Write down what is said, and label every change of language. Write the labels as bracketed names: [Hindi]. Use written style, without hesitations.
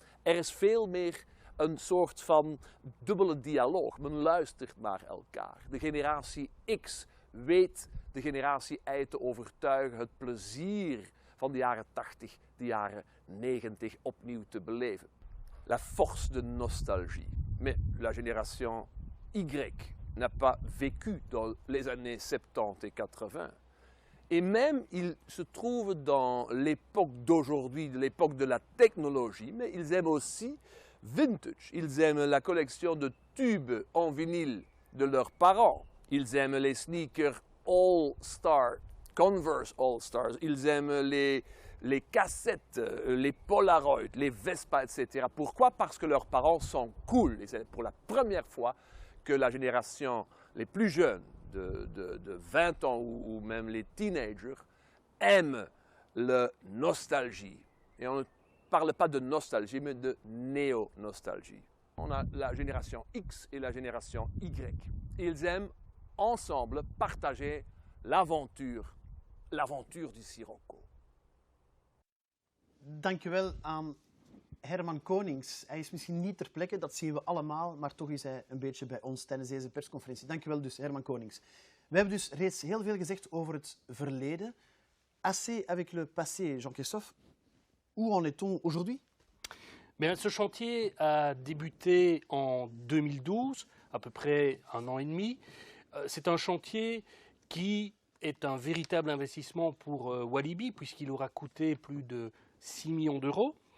[Dutch] Er is veel meer een soort van dubbele dialoog. Men luistert naar elkaar. De generatie X weet de generatie Y te overtuigen het plezier van de jaren 80, de jaren 90 opnieuw te beleven. [French] La force de nostalgie. Mais la génération Y n'a pas vécu dans les années 70 et 80. Et même, ils se trouvent dans l'époque d'aujourd'hui, de l'époque de la technologie, mais ils aiment aussi vintage. Ils aiment la collection de tubes en vinyle de leurs parents. Ils aiment les sneakers All-Star, Converse All-Stars. Ils aiment les cassettes, les Polaroid, les Vespa, etc. Pourquoi? Parce que leurs parents sont cool. Et c'est pour la première fois que la génération les plus jeunes, de 20 ans ou même les teenagers, aiment la nostalgie. Et on ne parle pas de nostalgie, mais de néo-nostalgie. On a la génération X et la génération Y. Ils aiment ensemble partager l'aventure du Sirocco. [Dutch] Dankjewel aan Herman Konings. Hij is misschien niet ter plekke, dat zien we allemaal, maar toch is hij een beetje bij ons tijdens deze persconferentie. Dankjewel dus, Herman Konings. We hebben dus reeds heel veel gezegd over het verleden. [French] Assez avec le passé, Jean-Christophe. Où en est-on aujourd'hui? Bien, ce chantier a débuté en 2012, à peu près un an et demi. C'est un chantier qui est un véritable investissement pour Walibi, puisqu'il aura coûté plus de 6 millions d'euros.